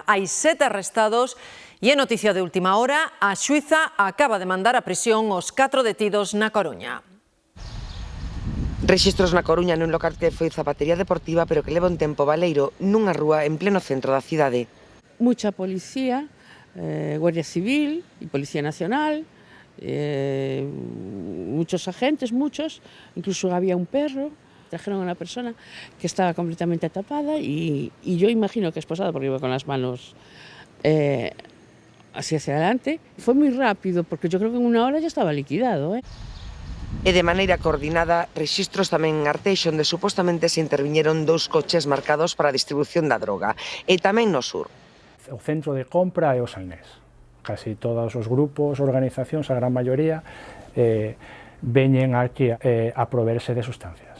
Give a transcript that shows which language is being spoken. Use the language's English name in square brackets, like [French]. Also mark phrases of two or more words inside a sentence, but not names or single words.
[Galician] Hai 7 arrestados e é noticia de última hora, a xuíza acaba de mandar a prisión os 4 detidos na Coruña. Rexistros na Coruña nun local que foi zapatería deportiva pero que leva un tempo baleiro nunha rúa en pleno centro da cidade. [Spanish] Mucha policía, Guardia Civil e Policía Nacional, muchos agentes, incluso había un perro, trajeron a una persona que estaba completamente tapada y yo imagino que esposada porque iba con las manos así hacia adelante. Fue muy rápido porque yo creo que en una hora ya estaba liquidado. [Galician] E de maneira coordinada, rexistros tamén en Arteixo onde supostamente se interviñeron 2 coches marcados para a distribución da droga e tamén no sur. O centro de compra é o Sainés. Casi todos os grupos, organizacións, a gran maioría, veñen aquí a proverse de sustancias.